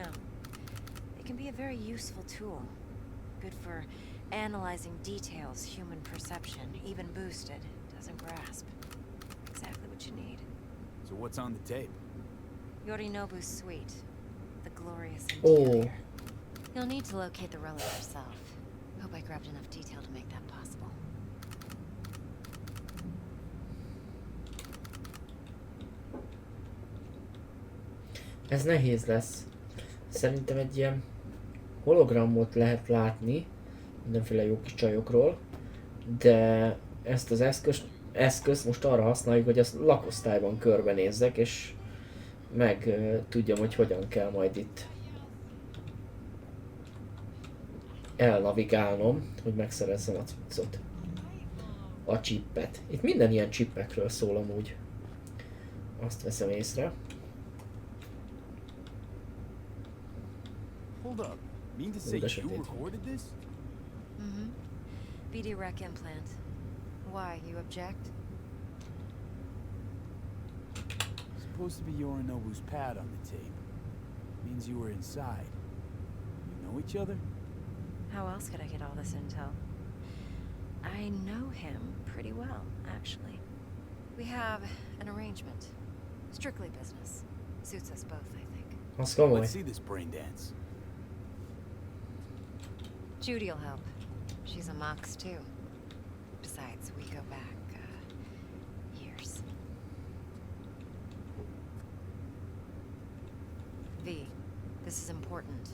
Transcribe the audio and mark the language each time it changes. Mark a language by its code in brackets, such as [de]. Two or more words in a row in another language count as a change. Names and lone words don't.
[en] They can be a very useful tool. Good for analyzing details human perception, even boosted, doesn't grasp. Exactly what you need. So what's on the tape? Yorinobu's suite. The glorious Oh. interior. You'll need to locate the relic yourself. Hope I grabbed enough detail to make that possible. [hu] Ez nehéz lesz. Szerintem egy ilyen hologramot lehet látni mindenféle jó kis csajokról, de ezt az eszközt most arra használjuk, hogy azt lakosztályban körbenézzek, és meg tudjam, hogy hogyan kell majd itt elnavigálnom, hogy megszerezzem a cuccot. A csippet. Itt minden ilyen csippekről szól amúgy. Azt veszem észre. [en] Hold up. Mean to say you recorded this? Mm-hmm. BD rec implant. Why, you object? Supposed to be Yorinobu's pad on the tape. Means you were inside. You know each other? How else could I get all this intel? I know him pretty well, actually. We have an arrangement. Strictly business. Suits us both, I think. [hu] Az komoly. [en] Let's see this brain dance. Judy'll help. She's a Mox, too. Besides, we go back, years. V, this is important.